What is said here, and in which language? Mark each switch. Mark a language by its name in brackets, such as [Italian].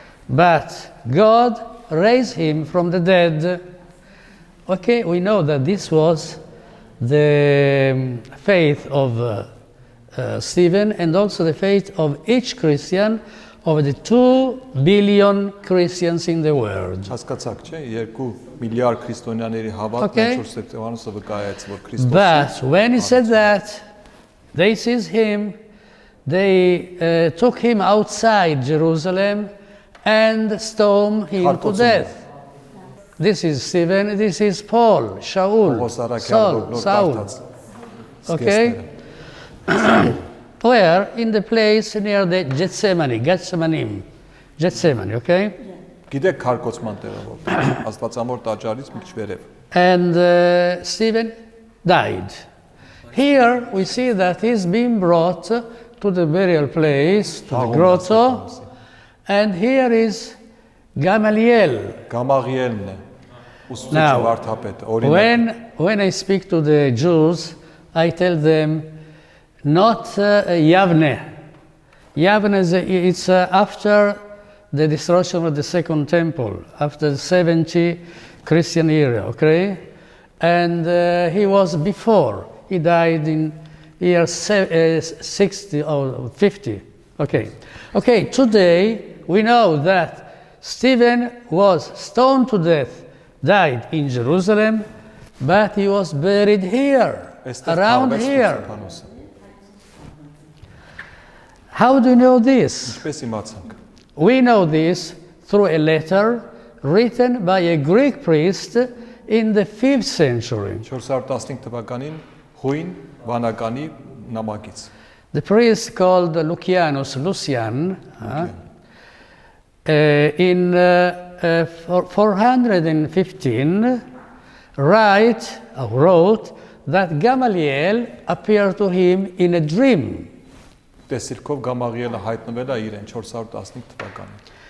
[English] But God raised him from the dead. Okay, we know that this was the faith of Stephen and also the faith of each Christian, of the 2 billion Christians in the world. [Armenian] հասկացաք, չէ, 2 միլիարդ քրիստոնյաների հավատն [English] Okay. [Armenian] 4 Սեպտեմբերը վկայեց, որ Քրիստոսը [English] But when he said that, they seized him, they took him outside Jerusalem and stoned him to [Armenian] Քարկոծում [English] death. This is Stephen, this is Paul, Shaul, Saul. Okay? Where? In the place near the Gethsemane, okay? [Armenian] Գիտեք քարկոծման տեղը որտեղ Աստվածամոր տաճարից մի քիչ վերև [English] And Stephen died. Here we see that he's being brought to the burial place, to the grotto, and here is Gamaliel. [Armenian] Գամաղիելն է ուսուցիչ [English] Now, [Armenian] Վարդապետ օրինակ [English] when I speak to the Jews, I tell them not Yavne. Yavne it's after the destruction of the Second Temple, after the 70 Christian era, okay? And he was before. He died in year 60 or 50. Okay. Okay, today we know that Stephen was stoned to death, died in Jerusalem, but he was buried here, around here. How do you know this? [Armenian] Ինչպես իմացանք [English] We know this through a letter written by a Greek priest in the 5th century. [Armenian] 415 թվականին հույն վանականի նամակից [English] The priest called Lucian in 415 wrote that Gamaliel appeared to him in a dream [Armenian] տեսիլքով Գամաղիելը հայտնվել է իրեն 415 թվականին